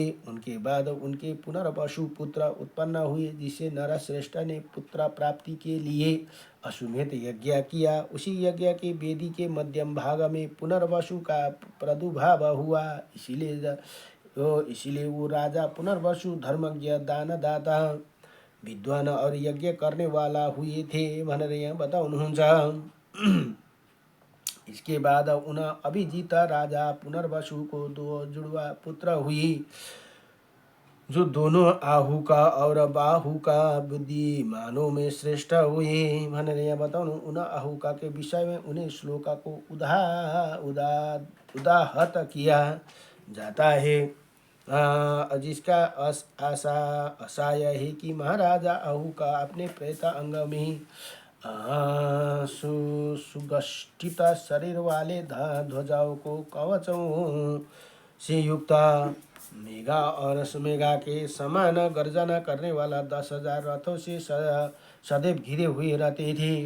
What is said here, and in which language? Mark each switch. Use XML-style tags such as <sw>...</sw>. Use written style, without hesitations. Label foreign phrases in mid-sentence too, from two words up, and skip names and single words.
<hi>उनके बाद उनके पुनर्वसु पुत्र उत्पन्न हुए, जिसे नरश्रेष्ठ ने पुत्र प्राप्ति के लिए अश्वमेध यज्ञ किया। उसी यज्ञ के वेदी के मध्यम भाग में पुनर्वसु का प्रादुर्भाव हुआ। इसीलिए वो राजा पुनर्वसु धर्मज्ञ, दानदाता, विद्वान और यज्ञ करने वाला हुए थे</hi> <ne>भनेर यहाँ बताउनुहुन्छ।</ne> <hi>इसके बाद उन अभिजीत राजा पुनर्वसु को 2 जुड़वा पुत्र हुए, जो दोनों आहुका और बाहुका बुद्धिमानों में श्रेष्ठ हुए</hi> <ne>भनेर यहाँ बताउनु।</ne> <hi>उन आहुका के विषय में उन्हें श्लोका को उदाहत किया जाता है, जिसका आशय है कि महाराजा आहुका अपने प्रेत अंग में सुगठित शरीर वाले ध्वजाओं को कवचों से युक्त मेघा और सुमेघा के समान गर्जना करने वाला 10,000 रथों से सदैव घिरे हुए रहते थे।</hi>